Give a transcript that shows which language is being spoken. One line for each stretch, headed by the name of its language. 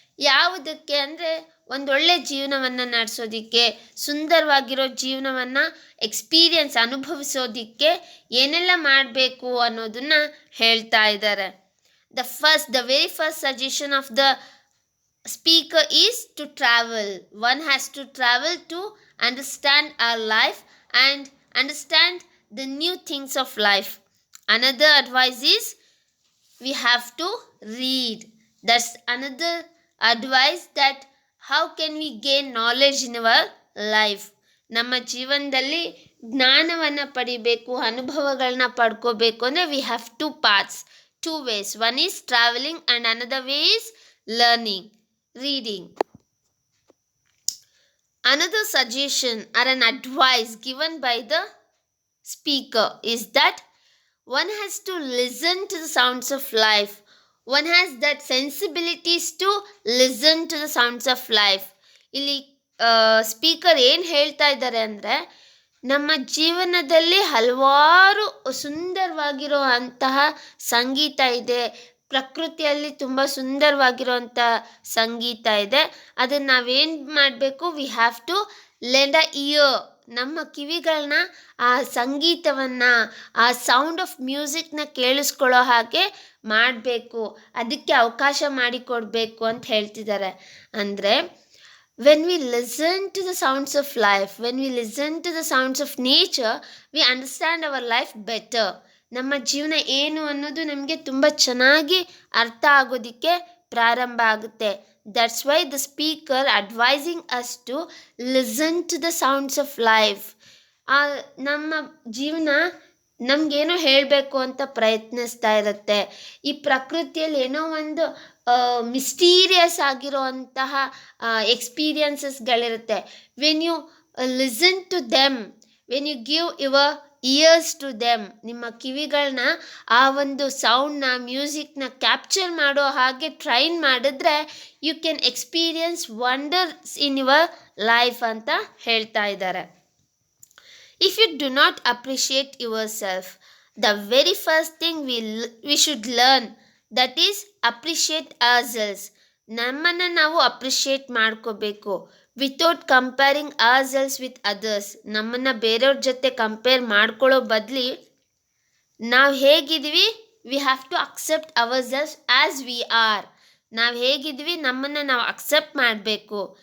Kannada: ಯಾವುದಕ್ಕೆ ಅಂದರೆ ಒಂದೊಳ್ಳೆ ಜೀವನವನ್ನು ನಡೆಸೋದಿಕ್ಕೆ, ಸುಂದರವಾಗಿರೋ ಜೀವನವನ್ನು ಎಕ್ಸ್ಪೀರಿಯನ್ಸ್ ಅನುಭವಿಸೋದಿಕ್ಕೆ ಏನೆಲ್ಲ ಮಾಡಬೇಕು ಅನ್ನೋದನ್ನು ಹೇಳ್ತಾ ಇದ್ದಾರೆ.
English: The very first suggestion of the speaker is to travel. One has to travel to understand our life and understand the new things of life. Another advice is we have to read. That's another advice, that how can we gain knowledge in our life.
Kannada: ನಮ್ಮ ಜೀವನದಲ್ಲಿ ಜ್ಞಾನವನ್ನು ಪಡಿಬೇಕು, ಅನುಭವಗಳನ್ನ ಪಡ್ಕೋಬೇಕು ಅಂದರೆ
English: We have two paths, two ways. One is travelling and another way is learning, reading. Another suggestion or an advice given by the speaker is that one has to listen to the sounds of life. One has that sensibilities to listen to the sounds of life.
Kannada: ಇಲ್ಲಿ speaker ಏನು ಹೇಳ್ತಾ ಇದ್ದಾರೆ ಅಂದರೆ, ನಮ್ಮ ಜೀವನದಲ್ಲಿ ಹಲವಾರು ಸುಂದರವಾಗಿರೋ ಅಂತಹ ಸಂಗೀತ ಇದೆ, ಪ್ರಕೃತಿಯಲ್ಲಿ ತುಂಬ ಸುಂದರವಾಗಿರುವಂಥ ಸಂಗೀತ ಇದೆ. ಅದನ್ನು ನಾವೇನು ಮಾಡಬೇಕು,
English: we have to lend a ear,
Kannada: ನಮ್ಮ ಕಿವಿಗಳನ್ನ ಆ ಸಂಗೀತವನ್ನು, ಆ ಸೌಂಡ್ ಆಫ್ ಮ್ಯೂಸಿಕ್ನ ಕೇಳಿಸ್ಕೊಳ್ಳೋ ಹಾಗೆ ಮಾಡಬೇಕು, ಅದಕ್ಕೆ ಅವಕಾಶ ಮಾಡಿಕೊಡ್ಬೇಕು ಅಂತ ಹೇಳ್ತಿದ್ದಾರೆ.
English: ಅಂದರೆ when we listen to the sounds of life, when we listen to the sounds of nature, we understand our life better.
Kannada: ನಮ್ಮ ಜೀವನ ಏನು ಅನ್ನೋದು ನಮಗೆ ತುಂಬ ಚೆನ್ನಾಗಿ ಅರ್ಥ ಆಗೋದಕ್ಕೆ ಪ್ರಾರಂಭ ಆಗುತ್ತೆ.
English: That's why the speaker advising us to listen to the sounds of life.
Kannada: ನಮ್ಮ ಜೀವನ ನಮಗೇನೋ ಹೇಳಬೇಕು ಅಂತ ಪ್ರಯತ್ನಿಸ್ತಾ ಇರುತ್ತೆ. ಈ ಪ್ರಕೃತಿಯಲ್ಲಿ ಏನೋ ಒಂದು ಮಿಸ್ಟೀರಿಯಸ್ ಆಗಿರೋ ಅಂತಹ ಎಕ್ಸ್ಪೀರಿಯನ್ಸಸ್ಗಳಿರುತ್ತೆ.
English: when you listen to them, when you give your ears to them,
Kannada: ನಿಮ್ಮ ಕಿವಿಗಳನ್ನ ಆ ಒಂದು ಸೌಂಡ್ನ, ಮ್ಯೂಸಿಕ್ನ ಕ್ಯಾಪ್ಚರ್ ಮಾಡೋ ಹಾಗೆ ಟ್ರೈನ್ ಮಾಡಿದ್ರೆ
English: you can experience wonders in your life
Kannada: ಅಂತ ಹೇಳ್ತಾ ಇದ್ದಾರೆ.
English: If you do not appreciate yourself, the very first thing we should learn, that is appreciate ourselves.
Kannada: ನಮ್ಮನ್ನು ನಾವು ಅಪ್ರಿಷಿಯೇಟ್ ಮಾಡ್ಕೋಬೇಕು
English: Without comparing ourselves with others.
Kannada: ನಮ್ಮನ್ನು ಬೇರೆಯವ್ರ ಜೊತೆ ಕಂಪೇರ್ ಮಾಡ್ಕೊಳ್ಳೋ ಬದಲಿ ನಾವು ಹೇಗಿದ್ದೀವಿ,
English: We have to accept ourselves as we are.
Kannada: ನಾವು ಹೇಗಿದ್ದೀವಿ ನಮ್ಮನ್ನು ನಾವು ಅಕ್ಸೆಪ್ಟ್ ಮಾಡಬೇಕು.